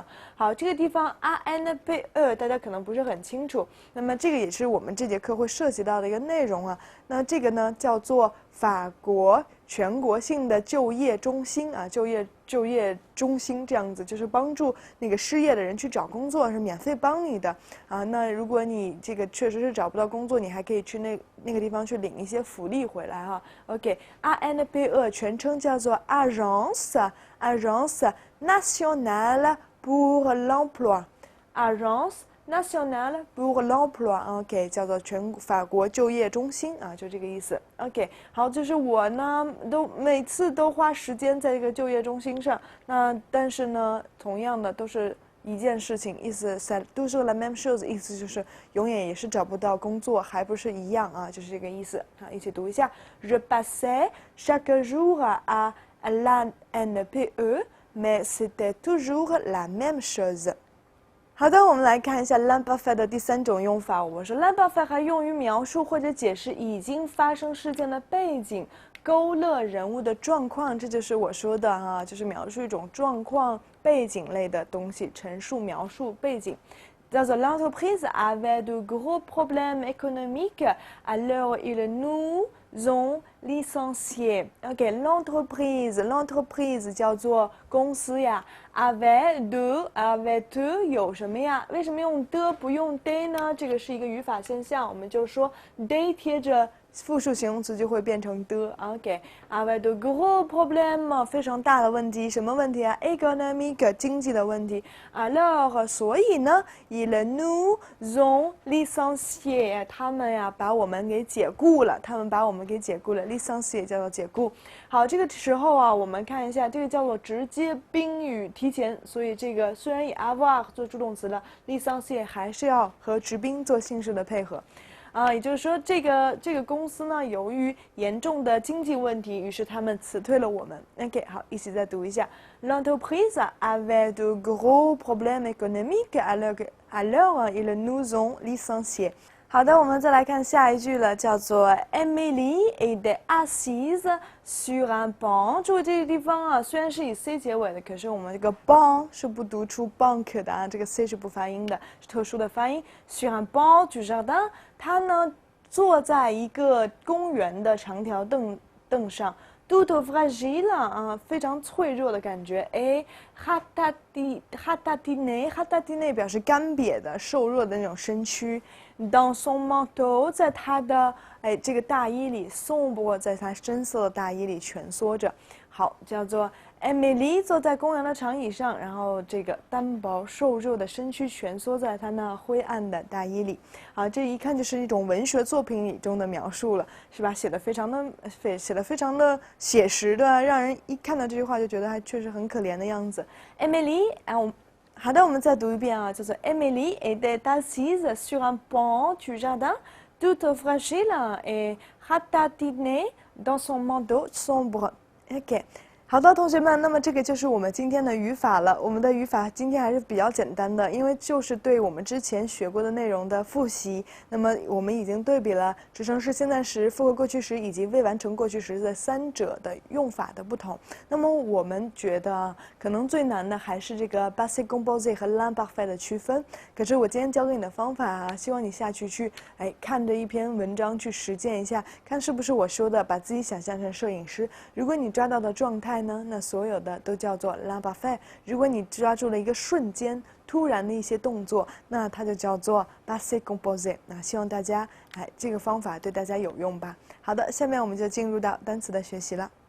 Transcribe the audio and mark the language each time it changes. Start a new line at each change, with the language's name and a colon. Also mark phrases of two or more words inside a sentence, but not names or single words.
Chinese: 好，這個地方 ANPE 大家可能不是很清楚，那麼這個也是我們這節課會涉及到的一個內容啊。那這個呢叫做法國全國性的就業中心啊，就業中心這樣子，就是幫助那個失業的人去找工作，是免費幫你的啊。那如果你這個確實是找不到工作，你還可以去那個地方去領一些福利回來哈。OK，ANPE 全稱叫做 Agence Nationale pour l'Emploi。Agence Nationale pour l'Emploi，OK， 叫做法國就業中心啊，就這個意思。OK， 好，就是我呢，每次都花時間在這個就業中心上，那但是呢，同樣的都是一件事情，意思都是
French: la même chose，
Chinese: 意思就是永遠也是找不到工作，還不是一樣啊，就是這個意思。好，一起讀一下
French: Je passais chaque jour à la NPE, mais c'était toujours la même chose。
Chinese: 好的，我們來看一下 l'imparfait 的第三種用法。我說 l'imparfait 還用於描述或者解釋已經發生事件的背景，勾勒人物的狀況，這就是我說的啊，就是描述一種狀況、背景類的東西，陳述、描述背景。
French: 叫做 l'entreprise avait de gros problèmes économiques, alors ils nous ont licenciés。OK， l'entreprise
Chinese: 叫做公司呀
French: avait de
Chinese: 有什麼呀？為什麼用的不用 de 呢？這個是一個語法現象，我們就說 de 貼着複數形容詞就會變成的。OK，
French: avait de gros problèmes
Chinese: 非常大的問題，什麼問題啊 ？économique 經濟的問題。alors 所以呢
French: ils nous ont licenciés
Chinese: 他們呀把我們給解雇了，licencié 叫做解雇。好，這個時候啊，我們看一下，這個叫做直接賓語提前，所以這個雖然以 avoir 做助動詞了 licencié 還是要和直賓做姓氏的配合。也就是說，這個公司呢，由於嚴重的經濟問題，於是他們辭退了我們。OK， 好，一起再讀一下。
French: L'entreprise avait de gros problèmes économiques, alors ils nous ont licenciés。
Chinese: 好的，我们再来看下一句了，叫做
French: Emily était assise sur un banc。
Chinese: 注意这个地方啊，虽然是以 c 结尾的，可是我们这个 banc 是不读出 bank 的啊，这个 c 是不发音的，是特殊的发音。
French: sur un banc du jardin，
Chinese: 他呢坐在一个公園的長條凳上。
French: Toute fragile
Chinese: 啊，非常脆弱的感覺。哎 ，ratatine 表示乾瘪的、瘦弱的那種身軀。
French: Dans son manteau，
Chinese: 在他的這個大衣裡 ，sombre 在他深色的大衣裡蜷縮着。好，叫做 Emily 坐在公園的長椅上，然後這個單薄瘦弱的身軀蜷縮在他那灰暗的大衣裡。啊，這一看就是一種文學作品裡中的描述了，是吧？寫得非常的寫實的，讓人一看到這句話就覺得還確實很可憐的樣子。Emily， 好的，我們再讀一遍啊，叫做
French: Emily était assise sur un banc du jardin, toute fragile et ratatinée dans son manteau sombre.
Chinese: OK。好的，同學們，那麼這個就是我們今天的語法了。我們的語法今天還是比較簡單的，因為就是對我們之前學過的內容的複習。那麼我們已經對比了直稱式、現在時、複合過去時以及未完成過去時的三者的用法的不同。那麼我們覺得可能最難的還是這個
French: passé composé
Chinese: 和 l'imparfait 的區分。可是我今天教給你的方法啊，希望你下去看着一篇文章去實踐一下，看是不是我說的，把自己想象成攝影師。如果你抓到的狀態呢，那所有的都叫做 l'imparfait。如果你抓住了一個瞬間突然的一些動作，那它就叫做
French: passé composé。
Chinese: 那希望大家這個方法對大家有用吧。好的，下面我們就進入到單詞的學習了。